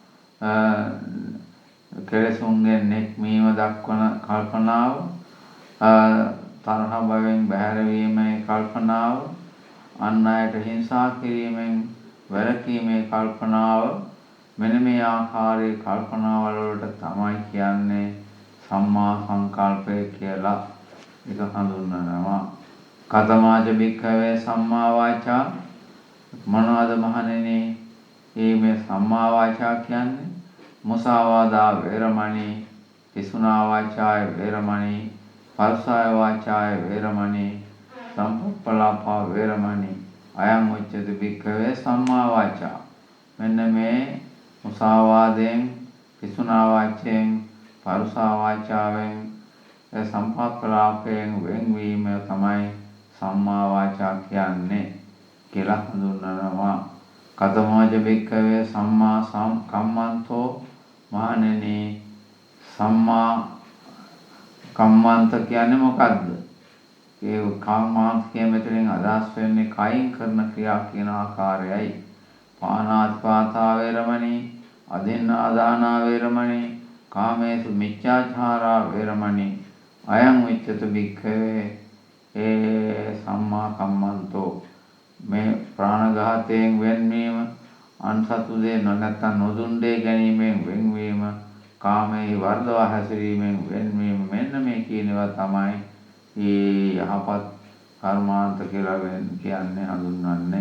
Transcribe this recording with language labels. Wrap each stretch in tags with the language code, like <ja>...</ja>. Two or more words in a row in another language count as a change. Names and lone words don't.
<si>කෙලෙසුන්ගෙන් නික්මීම දක්වන කල්පනාව, තරහ භවෙන් බැහැර වීමේ කල්පනාව, අන් අයට හිංසා කිරීමෙන් වැළකීමේ කල්පනාව, මෙන්න මේ ආකාරයේ කල්පනාවල වලට තමයි කියන්නේ සම්මා සංකල්පය කියලා. ඒක හඳුන්වනවා.</si> <pi>කතමාජ භික්ඛවේ සම්මා වාචා.</pi> <si>මොනවාද මහණෙනි මේ</si> <pi>සම්මා වාචා</pi> <si>කියන්නේ?</si> <pi>මුසාවාදා වේරමණී, පිසුනා වාචාය වේරමණී, පරුසාය වාචාය වේරමණී, සම්පප්පලාපා වේරමණී. අයං උච්චති භික්ඛවේ සම්මා වාචා.</pi> <si>මෙන්න මේ මුසාවාදයෙන්, පිසුනා වාචයෙන්, පරුසා වාචාවෙන්, සම්පප්පලාපයෙන් වෙන්වීම තමයි</si> <pi>සම්මා වාචා</pi> <si>කියන්නේ කියලා හඳුන්වනවා.</si> <pi>කතමෝජ භික්ඛවේ සම්මා කම්මන්තෝ.</pi> <si>මහණෙනි</si> <pi>සම්මා කම්මන්ත</pi> <si>කියන්නේ මොකක්ද? ඒ කම්මාන්ත කියන මෙතනින් අදහස් වෙන්නේ කයින් කරන ක්‍රියා කියන ආකාරයයි.</si> <pi>පානාතිපාතා වේරමණී, අදින්නාදානා වේරමණී, කාමේසු මිච්ඡාචාරා වේරමණී. අයං විච්ඡත භික්ඛවේ සම්මා කම්මන්තෝ.</pi> <si>මේ ප්‍රාණඝාතයෙන් වෙන්වීම, අන්සතු දේ නැත්නම් නොදුන් දේ ගැනීමෙන් වෙන්වීම, කාමයේ වර්ධව හැසිරීමෙන් වෙන්වීම, මෙන්න මේ කියනවා තමයි මේ යහපත් කර්මාන්ත කියලා කියන්නේ හඳුන්වන්නේ.</si>